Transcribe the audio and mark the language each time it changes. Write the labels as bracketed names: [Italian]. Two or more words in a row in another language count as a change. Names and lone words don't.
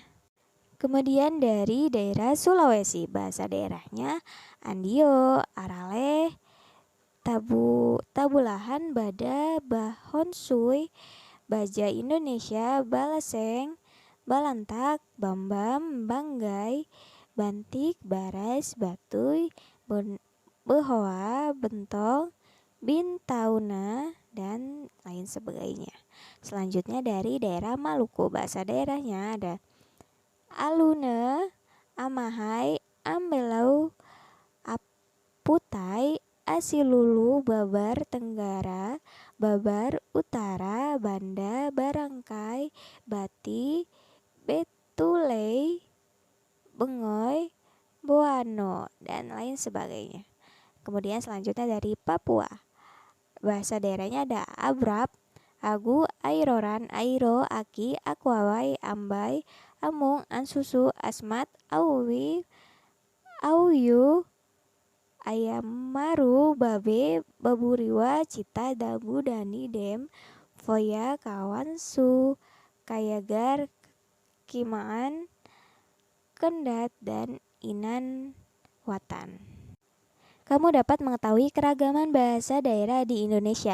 [Indonesian] Kemudian dari daerah Sulawesi, bahasa daerahnya Andio, Arale, Tabulahan, Bada, Bahonsui, Baja Indonesia, Balaseng, Balantak, Bambam, Banggai, Bantik, Baras, Batuy, Behoa, Bentong, Bintauna, dan lain sebagainya. Selanjutnya dari daerah Maluku, bahasa daerahnya ada Aluna, Amahai, Ambelau, Aputai, Asilulu, Babar Tenggara, Babar Utara, Banda, Barangkai, Bati, Betulei, Bengoy, Boano, dan lain sebagainya. Kemudian selanjutnya dari Papua. Bahasa daerahnya ada Abrap, Agu, Airoran, Airo, Aki, Akuawai, Ambai, Amung, Ansusu, Asmat, Auwi, Auyu, Ayamaru, Babe, Baburiwa, Cita, Dabu, Dani, Dem, Foya, Kawan, Su, Kayagar, Kimaan, Kendat, dan Inan Watan. Kamu dapat mengetahui keragaman bahasa daerah di Indonesia.